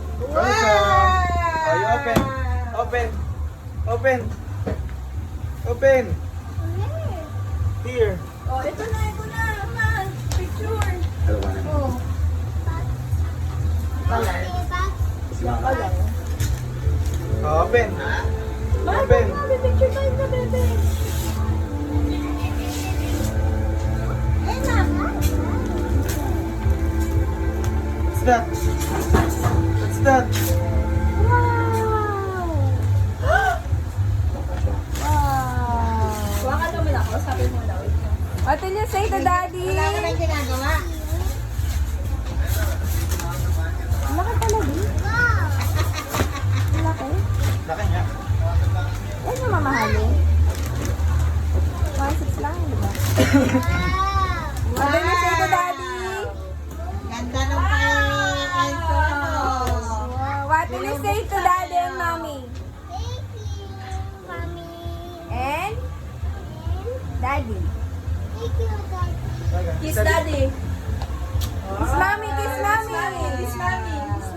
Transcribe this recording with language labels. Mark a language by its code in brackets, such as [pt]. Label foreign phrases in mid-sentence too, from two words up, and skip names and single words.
[en] Welcome. Oh, you open. Open. Open. Open. Here. [tl] Oh, ito na, man. Picture. Oh. [en] Color. Color. Oh, open. Open. Picture [tl] tayo na, bebe. [en] What's that? What's that? Wow! Wow! [tl] Waka naman ako, sabi mo na. [en] What will you say to Daddy? [tl] Wala ka nang ginagawa. Laki pala, Di. Laki. Laki niya. Yan yung mamahalin. 1.6 lang, di ba? [en] What will you say to Daddy? [tl] Ganda ng Enzo. [en] Wow. What will you say to Daddy and Mommy? And Daddy. Kiss daddy. Kiss Mommy, kiss Mommy. Kiss mommy.